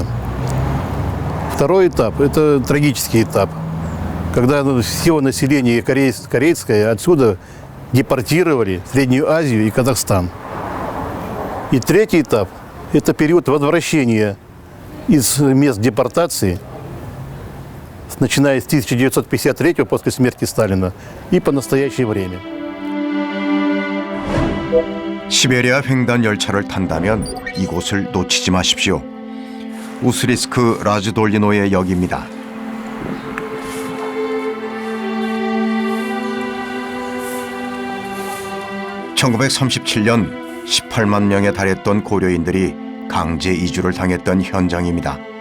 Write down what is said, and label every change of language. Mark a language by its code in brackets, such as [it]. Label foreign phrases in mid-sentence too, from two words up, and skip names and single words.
[ru] Второй этап – это трагический этап, когда все население корейское отсюда депортировали в Среднюю Азию и Казахстан. И третий этап – это период возвращения из мест депортации, начиная с 1953 после смерти Сталина и по настоящее время. [ko] 시베리아 횡단 열차를 탄다면 이곳을 놓치지 마십시오. 우스리스크 라즈돌리노의 역입니다. (1937년) 18만 명에 달했던 고려인들이 강제 이주를 당했던 현장입니다.